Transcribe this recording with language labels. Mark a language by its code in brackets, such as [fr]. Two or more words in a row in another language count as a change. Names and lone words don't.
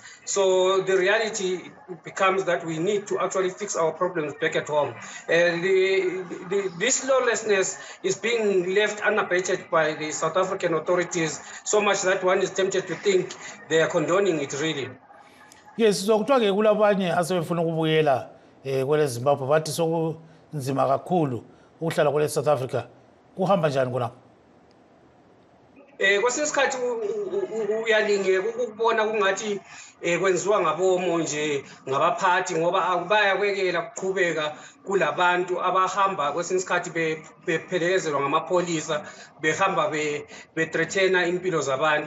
[en] So the reality becomes that we need to actually fix our problems back at home. This lawlessness is being left unabated by the South African authorities so much that one is tempted to think they are condoning it really. [nd] Yes, so kuthiwa kulabanye asebefuna ukubuyela kwele Zimbabwe bathi sokunzima kakhulu ukuhlala kwele South Africa. Kuhamba njani khona? kwesinye isikhathi uyalingeka ukubona kungathi kwenziwa ngabomo nje ngabaphathi ngoba bayakwekela kuqhubeka kulabantu abahamba kwesinye isikhathi bephelekezelwa ngamapholisa behamba bethreathena impilo zabantu.